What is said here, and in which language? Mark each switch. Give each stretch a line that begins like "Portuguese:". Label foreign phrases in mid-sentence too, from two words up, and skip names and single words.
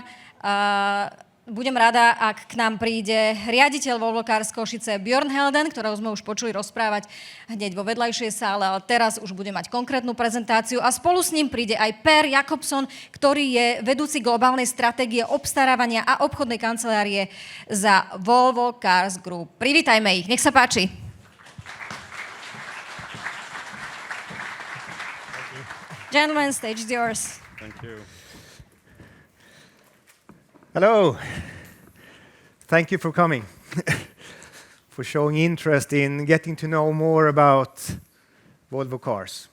Slovak: Budem rada, ak k nám príde riaditeľ Volvo Cars Kosice Björn Helden, ktorého sme už počuli rozprávať hneď vo vedľajšej sále, ale teraz už bude mať konkrétnu prezentáciu a spolu s ním príde aj Per Jakobson, ktorý je vedúci globálnej stratégie obstarávania a obchodnej kancelárie za Volvo Cars Group. Privítajme ich, nech sa páči.
English: Gentlemen, stage is yours. Thank you. Hello. Thank you for coming, for showing interest in getting to know more about Volvo Cars.